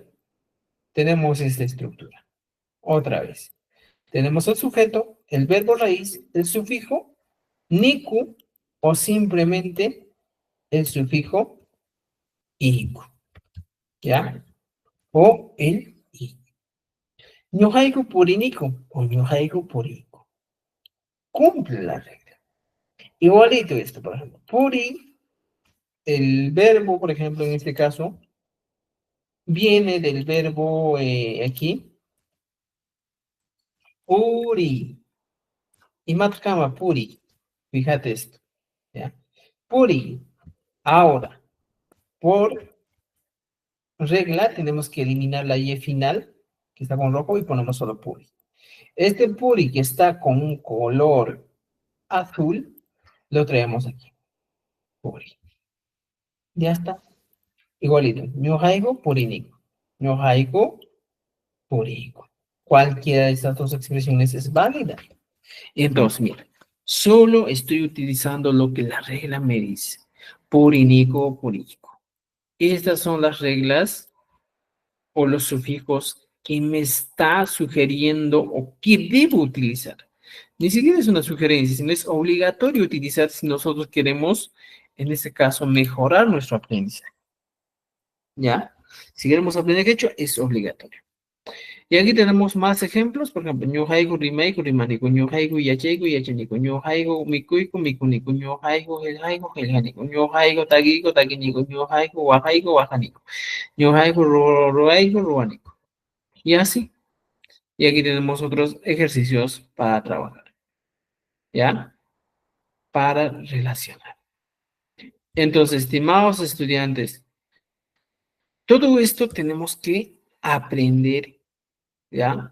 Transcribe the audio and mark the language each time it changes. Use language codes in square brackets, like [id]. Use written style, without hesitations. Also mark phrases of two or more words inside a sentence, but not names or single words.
[es] Tenemos esta estructura. Otra vez. Tenemos el sujeto, el verbo raíz, el sufijo, niku, o simplemente el sufijo iku, ¿ya? O el i. [qu] Ñuhaiku puriniku o ñuhaiku puriku. [es] Cumple la regla. Igualito esto, por ejemplo. Puri, el verbo, por ejemplo, en este caso, viene del verbo aquí, puri. Y [qu] matkama puri. [es] Fíjate esto, ¿ya? Puri. Ahora, por regla, tenemos que eliminar la y final, que está con rojo, y ponemos solo puri. Este puri que está con un color azul, lo traemos aquí. Puri. Ya está. Igualito. [qu] Ñohaigo, purinico. Ñohaigo, purico. [es] Cualquiera de estas dos expresiones es válida. Entonces, mira, solo estoy utilizando lo que la regla me dice. [qu] Purinico, purico. [es] Estas son las reglas o los sufijos que me está sugiriendo o que debo utilizar. Ni siquiera es una sugerencia, sino es obligatorio utilizar si nosotros queremos, en este caso, mejorar nuestro aprendizaje. ¿Ya? Si queremos aprender quechua, es obligatorio. Y aquí tenemos más ejemplos, por ejemplo, [qu] ñuhaigu rimaigu rimaniku, ñuhaigu yachaigu yachaniku, ñuhaigu mikuiku mikuniku, ñuhaigu helhaigu helhaniku, ñuhaigu tagiku taginiku, ñuhaigu wahaigu wahaniku, ñuhaigu ruaigu ruaniku. [es] Y así. Y aquí tenemos otros ejercicios para trabajar, ¿ya? Para relacionar. Entonces, estimados estudiantes, todo esto tenemos que aprender, ¿ya?